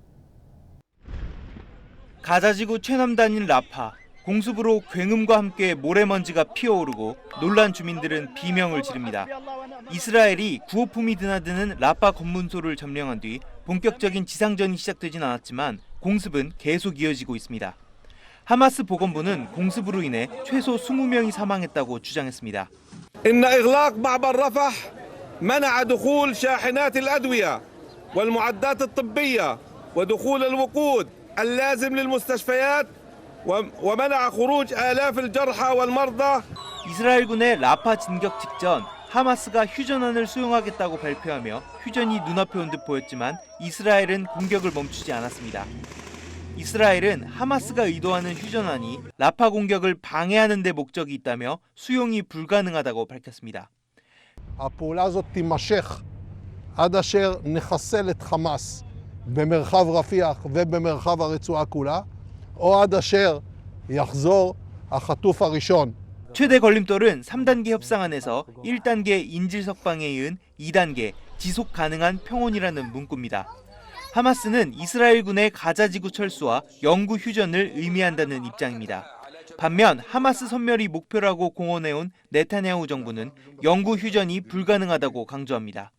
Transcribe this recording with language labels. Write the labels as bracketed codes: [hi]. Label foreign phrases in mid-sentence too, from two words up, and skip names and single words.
[ko] 가자지구 최남단인 라파, 공습으로 굉음과 함께 모래먼지가 피어오르고 놀란 주민들은 비명을 지릅니다. 이스라엘이 구호품이 드나드는 라파 검문소를 점령한 뒤 본격적인 지상전이 시작되진 않았지만 공습은 계속 이어지고 있습니다. 하마스 보건부는 공습으로 인해 최소 20명이 사망했다고 주장했습니다. [ar] إن إغلاق معبر رفح منع دخول شاحنات الأدوية والمعدات الطبية ودخول الوقود اللازم للمستشفيات ومنع خروج آلاف الجرحى والمرضى. [ko] 이스라엘군의 라파 진격 직전 하마스가 휴전안을 수용하겠다고 발표하며 휴전이 눈앞에 온 듯 보였지만 이스라엘은 공격을 멈추지 않았습니다. 이스라엘은 하마스가 의도하는 휴전안이 라파 공격을 방해하는 데 목적이 있다며 수용이 불가능하다고 밝혔습니다. [he] הפעולה הזאת תימשך עד אשר נחסל את חמאס במרחב רפיח ובמרחב הרצועה כולה, או עד אשר יחזור החטוף הראשון. [ko] 최대 걸림돌은 3단계 협상안에서 1단계 인질 석방에 이은 2단계 지속 가능한 평온이라는 문구입니다. 하마스는 이스라엘군의 가자지구 철수와 영구 휴전을 의미한다는 입장입니다. 반면 하마스 섬멸이 목표라고 공언해온 네타냐후 정부는 영구 휴전이 불가능하다고 강조합니다.